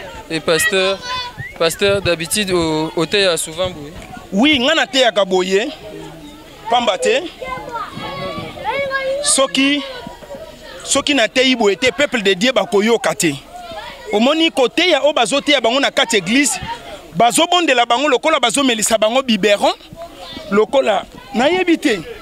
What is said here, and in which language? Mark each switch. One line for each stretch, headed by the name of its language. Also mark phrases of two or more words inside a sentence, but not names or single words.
French: Et pasteur, pasteur, d'habitude, au, au thé, il y a souvent boye.
Lingala: Oui, nga na teyaka boye. Pamba te. Soki, soki na teyi boye te,
French: peuple de Dieu
Lingala: bakoyoka te. Omoni koteya o bazoteya bango na kati église, bazobondela bango lokola bazomelisa bango biberon, lokola nayebi te.